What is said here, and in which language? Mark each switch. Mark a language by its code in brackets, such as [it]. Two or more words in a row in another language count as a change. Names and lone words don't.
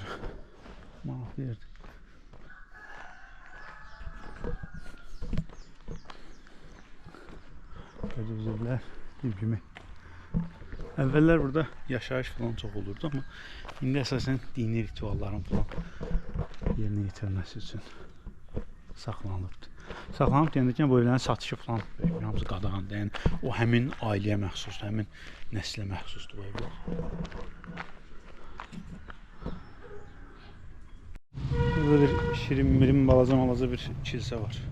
[tr] Manaflı yerde. Gözler gibi. Evveller burada yaşayış falan çok olurdu ama şimdi esasen dini ritualların falan yerine getirmesi için saxlanırdı. [az] Saxlanıb deyəndə bu evlərin satışı falan hamısı qadağandır. Yəni o həmin ailəyə məxsusdur, həmin nəslə məxsusdur bu evlər. Burada bir şirin balaca bir kilsə var.